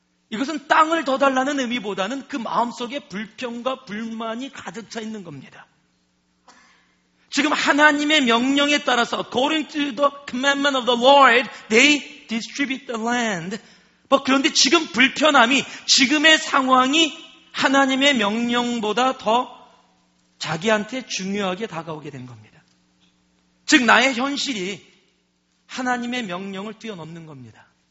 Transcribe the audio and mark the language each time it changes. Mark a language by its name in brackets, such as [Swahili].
[Korean] 이것은 땅을 더 달라는 의미보다는 그 마음속에 불평과 불만이 가득 차 있는 겁니다. 지금 하나님의 명령에 따라서 [English] according to the commandment of the Lord, they distribute the land. [Korean] 그런데 지금 불편함이, 지금의 상황이 하나님의 명령보다 더 자기한테 중요하게 다가오게 된 겁니다. 즉 나의 현실이 하나님의 명령을 뛰어넘는 겁니다.